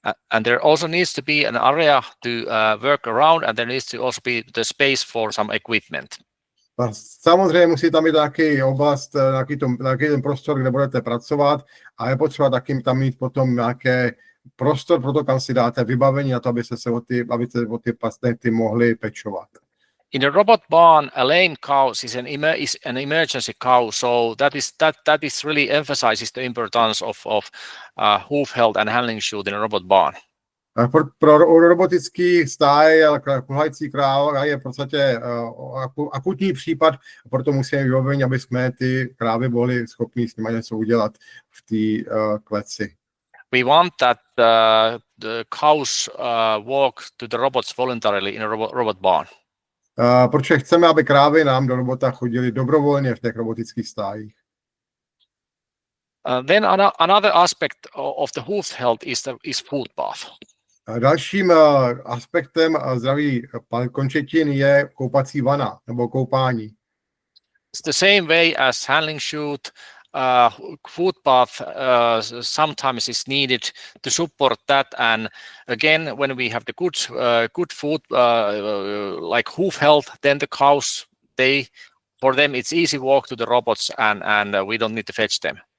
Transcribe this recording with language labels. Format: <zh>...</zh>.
<en>And there also needs to be an area to work around and there needs to also be the space for some equipment.</en> <cs>A samozřejmě musí tam být nějaký oblast, nějaký ten prostor, kde budete pracovat a je potřeba taky tam mít potom nějaký prostor pro to, kam si dáte vybavení na to, aby se o ty pastety mohli pečovat.</cs> <en>In a robot barn, a lame cow is an emergency cow, so that is really emphasizes the importance of hoof health and handling chute in a robot barn.</en> <cs>Pro robotický stáje, ale kulhající kráva je v podstatě akutní případ, proto musíme vybavení, aby jsme ty krávy byli schopni s nimi něco udělat v té kleci.</cs> <en>We want that the cows walk to the robots voluntarily in a robot barn.</en> <cs>Protože chceme, aby krávy nám do robota chodily dobrovolně v těch robotických stájích.</cs> <en>Then another aspect of the hoof health is food bath.</en> <cs>Dalším aspektem zdraví končetin je koupací vana nebo koupání.</cs> <en>It's the same way as handling chute. Food bath sometimes is needed to support that, and again, when we have the good food like hoof health, then the cows, for them it's easy walk to the robots, and we don't need to fetch them.</en>